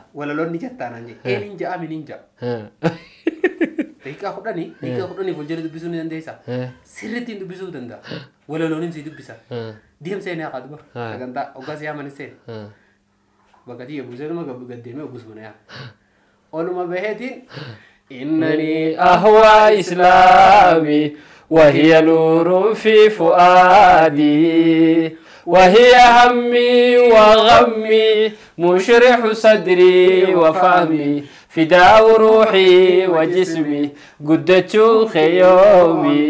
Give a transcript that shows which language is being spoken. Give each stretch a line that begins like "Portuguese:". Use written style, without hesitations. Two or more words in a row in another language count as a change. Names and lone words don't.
Oromo: walaloon ni jettaa naan jee eenin ja'a minin ja'a daqiiqaa kudhanii fuuldura dubbisuu ni dandeessa sirriittiin dubbisuu danda'a walaloon si dubbisa deemsa inni akka dubar sagantaa oggas yaaman seen bakka tiyya buusee nama gaddeemee oggus mana yaa oluma baheetiin
Arabic: إنني أهوى إسلامي وهي نور في فؤادي وهي همي وغمي مشرح صدري وفهمي فداء روحي وجسمي قدة خيومي